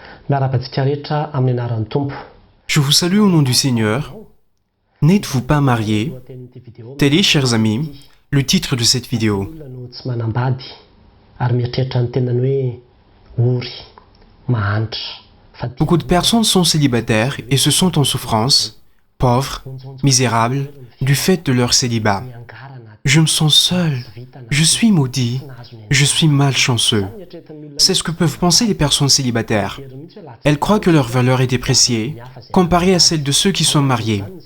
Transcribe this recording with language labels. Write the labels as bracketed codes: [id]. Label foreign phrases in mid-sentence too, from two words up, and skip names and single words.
[mg] Miarabantsika rehetra amin'ny anaran'ny Tompo. [fr] Je vous salue au nom du Seigneur. N'êtes-vous pas mariés? Tel est, chers amis, le titre de cette vidéo. [mg] Olona no tsy manambady ary mieritreritra ny tenany hoe ory, mahantra. [fr] Beaucoup de personnes sont célibataires et se sentent en souffrance, pauvres, misérables, du fait de leur célibat. Je me sens seul, je suis maudit, je suis malchanceux. C'est ce que peuvent penser les personnes célibataires. Elles croient que leur valeur est dépréciée, comparée à celle de ceux qui sont mariés.